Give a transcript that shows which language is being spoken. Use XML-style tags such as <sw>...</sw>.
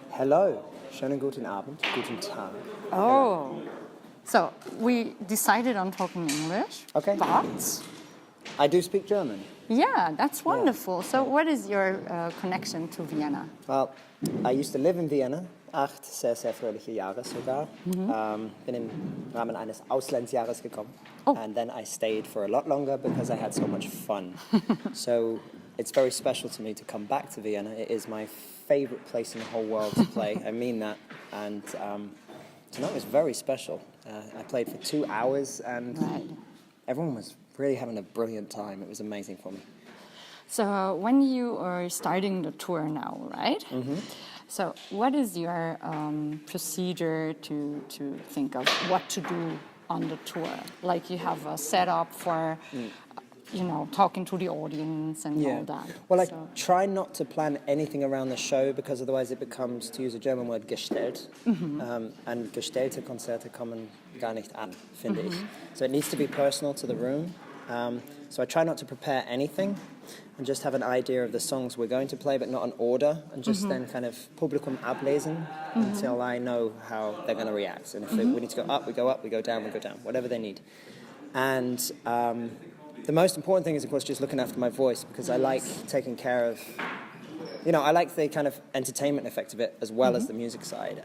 <de>Hello, schönen guten Abend, guten Tag.</de> <en>Oh, so we decided on talking English, Okay. but I do speak German. yeah, that's wonderful. So what is your connection to Vienna? Well, I used to live in Vienna, 8</en> <de>sehr, sehr fröhliche Jahre sogar. Bin im Rahmen eines Auslandsjahres gekommen.</de> <en>Oh. And then I stayed for a lot longer because I had so much fun. So it's very special to me to come back to Vienna. It is my favorite place in the whole world to play. I mean that. And tonight was very special. I played for 2 hours and everyone was really having a brilliant time. It was amazing for me. So when you are starting the tour now, right? So what is your procedure to think of what to do on the tour? Like you have a setup for, talking to the audience and all that. Well, I try not to plan anything around the show because otherwise it becomes, to use a German word, gestellt.</en> <de>And gestellte Konzerte kommen gar nicht an, finde ich.</de> <en>So it needs to be personal to the room. So I try not to prepare anything and just have an idea of the songs we're going to play, but not an order, and just then kind of</en> <de>Publikum ablesen</de> <en>until I know how they're going to react. And if we need to go up, we go down, whatever they need. And the most important thing is, of course, just looking after my voice, because I like taking care of, I like the kind of entertainment effect of it as well as the music side.</en>